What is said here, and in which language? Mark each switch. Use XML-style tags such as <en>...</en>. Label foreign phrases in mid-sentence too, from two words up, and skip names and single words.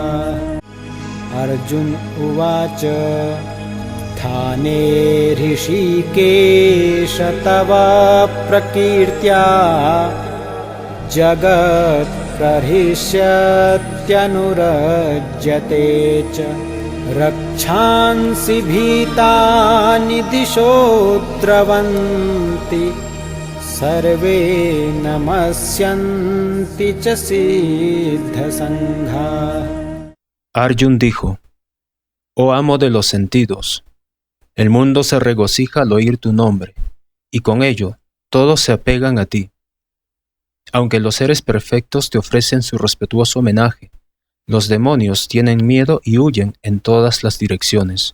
<sa>अर्जुन उवाच थाने ऋषिकेश तवा प्रकीर्त्या जगत् प्रहिष्यत्यनुरज्यते च रक्षांसि भीतानि दिशो द्रवन्ति सर्वे नमस्यन्ति च सिद्धसङ्घा।</sa> <es>Arjun dijo: Oh amo de los sentidos, el mundo se regocija al oír tu nombre, y con ello todos se apegan a ti. Aunque los seres perfectos te ofrecen su respetuoso homenaje, los demonios tienen miedo y huyen en todas las direcciones.</es>